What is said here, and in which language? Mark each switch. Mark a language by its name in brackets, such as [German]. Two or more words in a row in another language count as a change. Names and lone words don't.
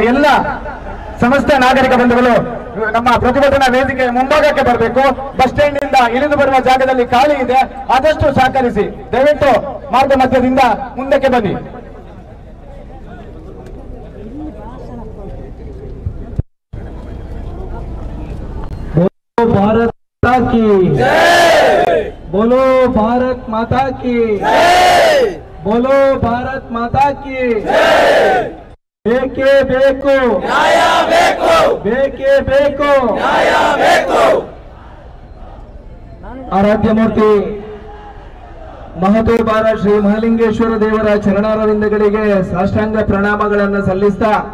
[Kannada] ಎಲ್ಲ ಸಮಸ್ತ ನಾಗರಿಕ ಬಂಧುಗಳು ನಮ್ಮ ಪ್ರತಿಭಟನಾ ವೇದಿಕೆ ಮುಂಭಾಗಕ್ಕೆ ಬರಬೇಕು. [English] bus stand [Kannada] ನಿಂದ ಇಳಿದು ಬರುವ ಜಾಗದಲ್ಲಿ ಖಾಲಿ ಇದೆ, ಆದಷ್ಟು ಸಹಕರಿಸಿ. ದಯವಿಟ್ಟು ಮಾರ್ಗ ಮಧ್ಯದಿಂದ ಮುಂದಕ್ಕೆ ಬನ್ನಿ. [Hindi] भारत माता की जय, बोलो भारत माता की जय, बोलो भारत माता की जय. [Kannada] ಬೇಕೇ ಬೇಕು ನ್ಯಾಯ ಬೇಕು, ಬೇಕೇ ಬೇಕು ನ್ಯಾಯ ಬೇಕು. ಆರಾಧ್ಯ ಮೂರ್ತಿ ಮಹತೋಬಾರ ಶ್ರೀ ಮಹಾಲಿಂಗೇಶ್ವರ ದೇವರ ಚರಣಾರವಿಂದಗಳಿಗೆ ಸಾಷ್ಟಾಂಗ ಪ್ರಣಾಮಗಳನ್ನು ಸಲ್ಲಿಸ್ತಾ